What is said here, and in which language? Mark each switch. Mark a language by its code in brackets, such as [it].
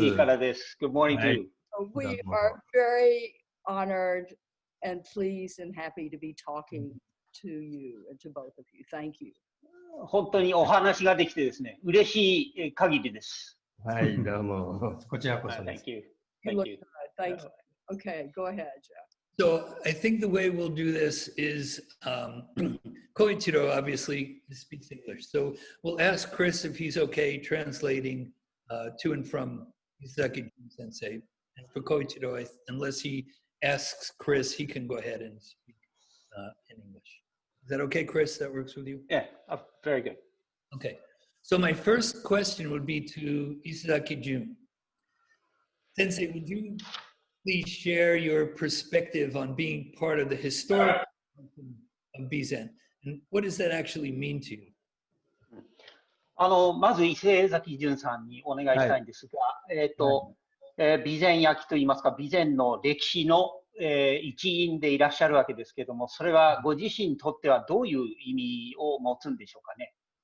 [ja] UC からです。 [en] Good morning to you. We are very honored and pleased and happy to be talking to you and to both of you. Thank you. [ja] 本当にお話ができてですね、嬉しい限りです。はい、どうも。こちらこそです。 [en] Thank you. You look good. Thank you. Okay, go ahead, Jeff. So I think the way we'll do this is Koichiro obviously speaks English. So we'll ask Chris if he's okay translating to and from Isezaki Sensei. And for Koichiro, unless he asks Chris, he can go ahead and speak in English. Is that okay, Chris? That works with you? Yeah, very good. Okay. So my first question would be to Isezaki Jun. Sensei, would you please share your perspective on being part of the historical of Bizen, and what does that actually mean to you? [ja] まず伊勢崎潤さんにお願いしたいんですが、備前焼といいますか、備前の歴史の、一員でいらっしゃるわけですけれども、それはご自身にとってはどういう意味を持つんでしょうかね。